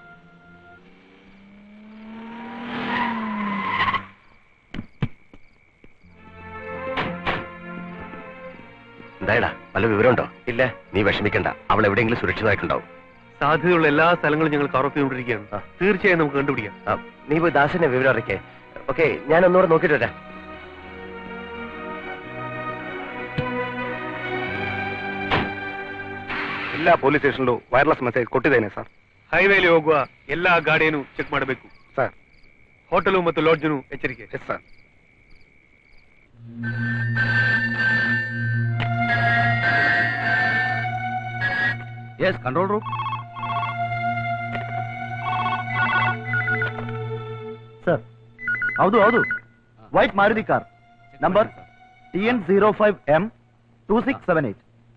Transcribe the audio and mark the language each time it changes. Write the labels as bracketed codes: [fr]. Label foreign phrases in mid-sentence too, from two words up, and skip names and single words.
[ml] എന്തായടാ, വല്ല വിവരമുണ്ടോ? ഇല്ല. നീ വിഷമിക്കണ്ട. അവൾ എവിടെയെങ്കിലും സുരക്ഷിതമായിട്ടുണ്ടാവും. സാധ്യതയുള്ള എല്ലാ സ്ഥലങ്ങളും ഞങ്ങൾ കവർ ചെയ്തുകൊണ്ടിരിക്കുകയാണ്. തീർച്ചയായും നമുക്ക് കണ്ടുപിടിക്കാം. നീ പോയി ദാസിനെ വിവരം അറിയിക്കേ. ഓക്കെ, ഞാൻ ഒന്നുകൂടെ നോക്കിയിട്ട് വരാം. [kn] ಎಲ್ಲ [en] police stationlu wireless message [kn] ಕೊಟ್ಟಿದ್ದೇನೆ ಸರ್. ಹೈವೇಲಿ ಹೋಗುವ ಎಲ್ಲಾ ಗಾಡಿಯನ್ನು ಚೆಕ್ ಮಾಡಬೇಕು ಸರ್. ಹೋಟೆಲು ಮತ್ತು ಲಾಡ್ಜ್ನು ಎಚ್ಚರಿಕೆ. [en] yes sir. Yes, control room. Sir, [kn] ಹೌದು [en] white Maruti car number [kn] TN05M2678.